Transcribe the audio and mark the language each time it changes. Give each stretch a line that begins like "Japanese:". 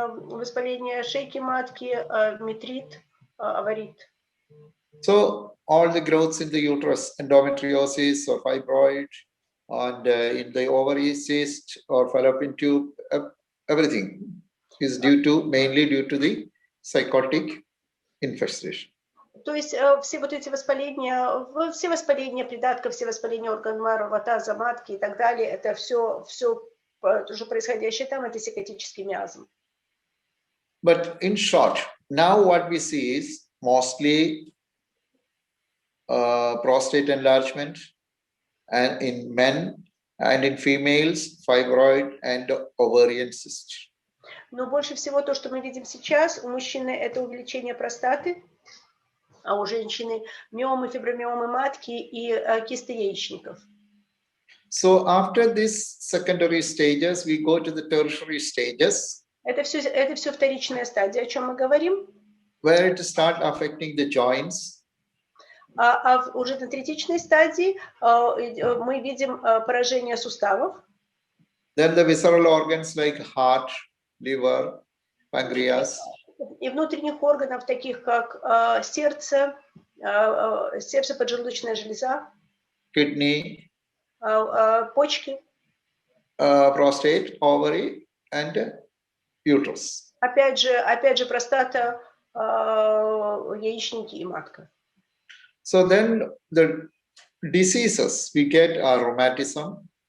Russian: воспаление шейки матки, метрит, аварит.
English: So all the growths in the uterus, endometriosis or fibroid, and in the ovary, cyst or fallopian tube, everything is mainly due to the psychotic infestation.
Russian: То есть все вот эти воспаления придатков, все воспаления органов рвота, матки и так далее, это все уже происходящее там, это сикотический миазм.
English: But in short, now what we see is mostly prostate enlargement, and in men, and in females, fibroid and ovarian cyst.
Russian: Но больше всего то, что мы видим сейчас, у мужчины это увеличение простаты, а у женщины миомы, фибромиомы матки и кисты яичников.
English: So after these secondary stages, we go to the tertiary stages.
Russian: Это все вторичная стадия, о чем мы говорим.
English: Where it start affecting the joints.
Russian: А уже на третичной стадии мы видим поражение суставов.
English: Then the visceral organs like heart, liver, pancreas.
Russian: И внутренних органов, таких как сердце, поджелудочная железа,
English: kidney,
Russian: почки,
English: prostate, ovary, and uterus.
Russian: Опять же простата, яичники и матка.
English: So then the diseases we get are rheumatism,